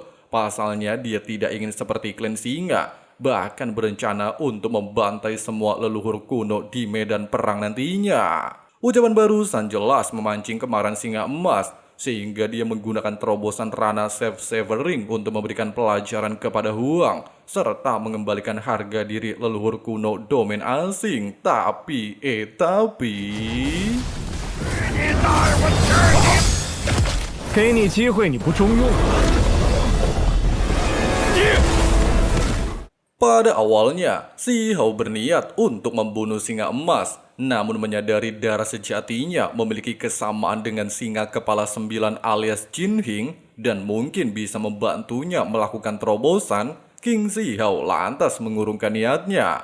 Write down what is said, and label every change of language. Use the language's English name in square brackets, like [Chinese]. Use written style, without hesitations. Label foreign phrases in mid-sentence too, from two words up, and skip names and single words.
[Indonesian] Pasalnya dia tidak ingin seperti klan Singa, bahkan berencana untuk membantai semua leluhur kuno di medan perang nantinya. Ucapan barusan jelas memancing kemarahan Singa Emas, sehingga dia menggunakan terobosan Rana Severing untuk memberikan pelajaran kepada Huang, serta mengembalikan harga diri leluhur kuno domain asing. Tapi... [Chinese] 给你机会你不中用。 [Indonesian] Pada awalnya, Si Hao berniat untuk membunuh Singa Emas, namun menyadari darah sejatinya memiliki kesamaan dengan singa kepala 9 alias Jin Hing dan mungkin bisa membantunya melakukan terobosan, King Si Hao lantas mengurungkan niatnya.